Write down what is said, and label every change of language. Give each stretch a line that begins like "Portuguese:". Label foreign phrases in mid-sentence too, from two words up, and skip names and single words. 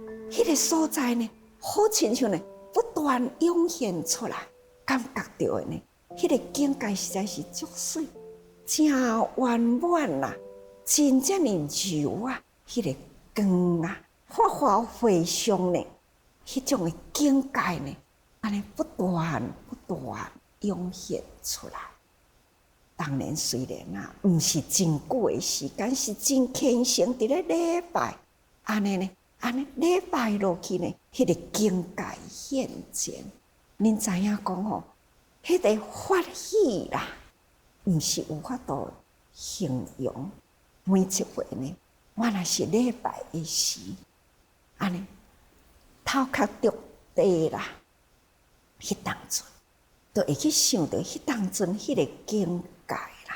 Min Nan Chinese: 迄个所在呢，好亲像呢不断涌现出来，感觉到的呢，迄个境界实在是足水，真圆满啦，真正的柔啊，迄个光啊，发发回上呢，迄种的境界呢，安尼不断涌现出来。当然，虽然啊，毋是真久的时间，是真虔诚伫咧礼拜，安尼呢，安尼礼拜落去呢，迄个境界现前。恁知影讲吼，迄个法喜啦，毋是有法度形容。每一回呢，我若是礼拜的时，安尼头壳着地啦，迄当阵，就会去想到迄当阵迄个境界啦。